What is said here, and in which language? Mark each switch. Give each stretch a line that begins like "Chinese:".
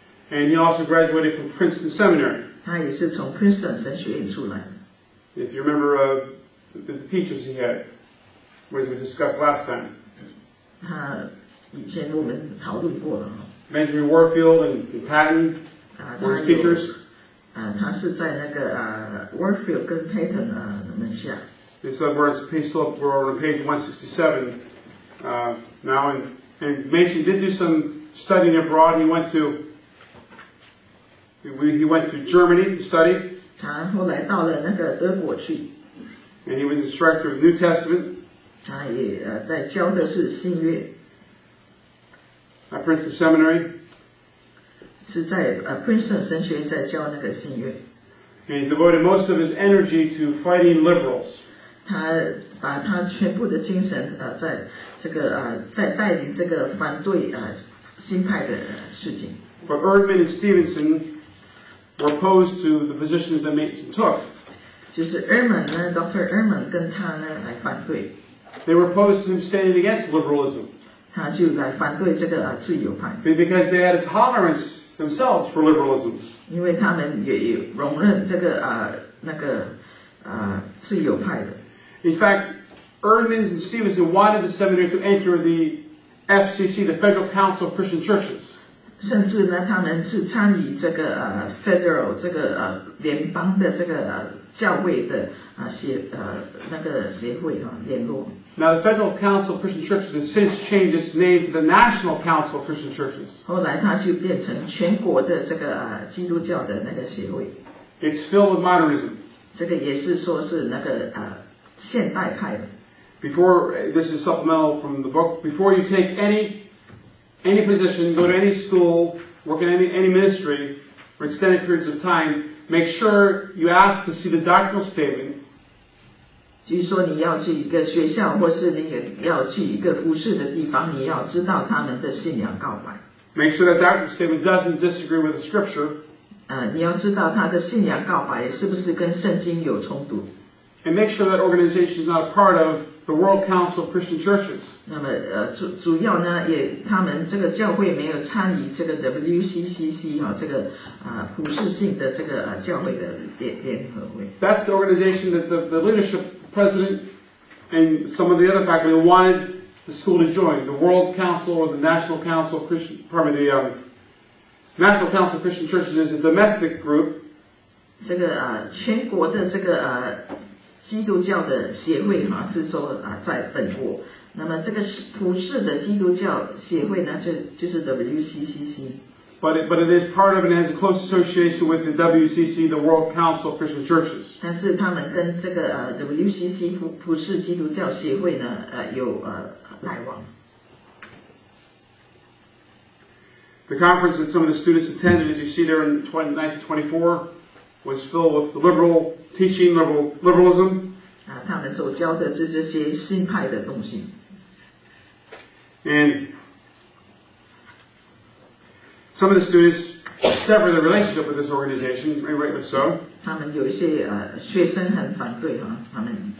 English: And he also graduated from Princeton Seminary.
Chinese: 他也是从 Princeton 神学院出来的。
English: If you remember the teachers he had, as we discussed last time.
Chinese: 他以前我们讨论过了。
English: Benjamin Warfield and Patton were his teachers.
Chinese: 他是在那个Warfield 跟 Patton 门下。
English: It's we're on page 167 now, and Machen did do some studying abroad. He went to Germany to study.
Chinese: 他后来到了那个德国去。
English: And he was instructor of New Testament.
Chinese: 他也在教的是新约。
English: At Princeton Seminary.
Chinese: 是在Princeton 神学院在教那个新约。
English: And he devoted most of his energy to fighting liberals.
Chinese: 他把他全部的精神在这个在带领这个反对新派的事情。
English: But Erdman and Stevenson were opposed to the positions that Machen took.
Chinese: 就是 Erdman 呢 ，Dr. Erdman 跟他呢来反对。
English: They were opposed to him standing against liberalism.
Chinese: 他就来反对这个自由派。
English: Because they had a tolerance themselves for liberalism.
Chinese: 因为他们也容忍这个那个自由派的。
English: In fact, Erdman and Stevenson wanted the seminary to enter the FCC, the Federal Council of Christian Churches.
Chinese: 甚至呢，他们是参与这个Federal 这个联邦的这个教会的那个协会联络。
English: Now, the Federal Council of Christian Churches has since changed its name to the National Council of Christian Churches.
Chinese: 后来它就变成全国的这个基督教的那个协会。
English: It's filled with modernism.
Chinese: 这个也是说是那个现代派的。
English: Before, this is supplemental from the book. Before you take any position, go to any school, work in any ministry for extended periods of time, make sure you ask to see the doctrinal statement.
Chinese: 就是说，你要去一个学校，或是你要去一个服侍的地方，你要知道他们的信仰告白。
English: Make sure that doctrinal statement doesn't disagree with the Scripture.
Chinese: 你要知道他的信仰告白是不是跟圣经有冲突。
English: And make sure that organization is not a part of the World Council of Christian Churches.
Chinese: 那么主要呢，他们这个教会没有参与这个 WCCC 这个普世性的这个教会的联合会。
English: That's the organization that the leadership, president, and some of the other faculty wanted the school to join. The World Council or the National Council of Christian, the National Council of Christian Churches is a domestic group.
Chinese: 这个全国的这个基督教的协会是说在本国，那么这个普世的基督教协会呢就是 WCCC。
English: But it is part of it and has a close association with the WCC, the World Council of Christian Churches.
Chinese: 但是他们跟这个WCC 普世基督教协会呢有来往。
English: The conference that some of the students attended, as you see there in 1924, was filled with liberal teaching, liberalism.
Chinese: 他们所教的是这些新派的东西。
English: And some of the students severed their relationship with this organization, and rightly so.
Chinese: 他们有一些学生很反对他们